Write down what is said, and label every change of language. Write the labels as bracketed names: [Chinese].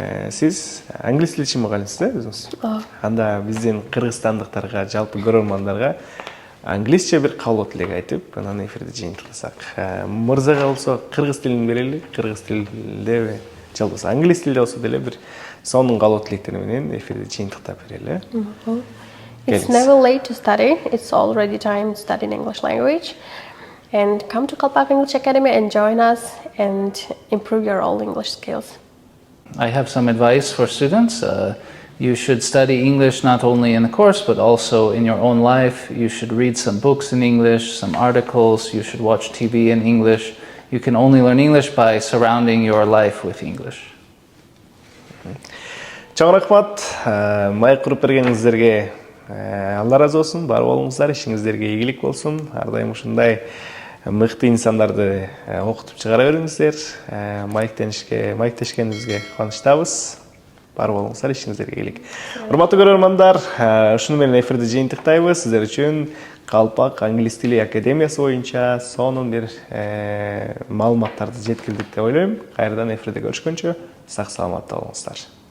[Kyrgyz] Сиз англис тилчи мугалимсиз, өзүңүз? Анда биздин кыргызстандыктарга, жалпы көрөрмандарга англисче бир каалоо тилек айтып, анан эфирди жыйынтыктасак. Мырзага болсо кыргыз тилин берели, кыргыз тилинде же болбосо англис тилде болсо деле бир сонун каалоо тилектер менен эфирди жыйынтыктап берели. [English] It's never late to study. It's already time to study in English language. And come to Kalpak English Academy and join us and improve your own English skills. I have some advice for students. You should study English not only in the course, but also in your own life. You should read some books in English, some articles. You should watch TV in English. You can only learn English by surrounding your life with English. [Kyrgyz] Чоң рахмат. Маек куруп бергениңиздерге Алла разы болсун. Бар болуңуздар, ишиңиздерге ийгилик болсун. Ар дайым ушундай мыкты инсандарды окутуп чыгара бериңиздер. Маектешкенибизге кубанычтабыз. Бар болуңуздар, ишиңиздерге ийгилик. Урматтуу көрөрмандар, ушуну менен эфирди жыйынтыктайбыз. Сиздер үчүн Калпак англис тили академиясы боюнча сонун бир маалыматтарды жеткирдик деп ойлойм. Кайрадан эфирде көрүшкөнчө сак саламатта болуңуздар.